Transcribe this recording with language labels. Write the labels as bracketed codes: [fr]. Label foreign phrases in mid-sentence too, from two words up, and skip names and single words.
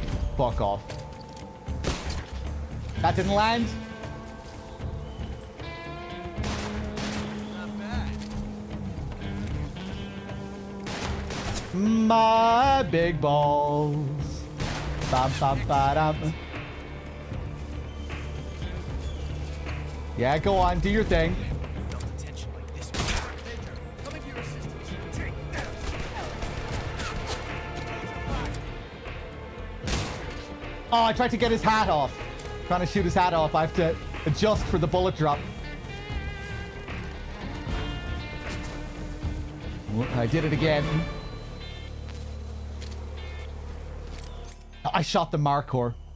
[en] Fuck off. That didn't land. Not bad. My big balls. Bam, bam, ba-dum. Yeah, go on, do your thing. Oh, I tried to get his hat off. Trying to shoot his hat off. I have to adjust for the bullet drop. I did it again. I shot the Markor.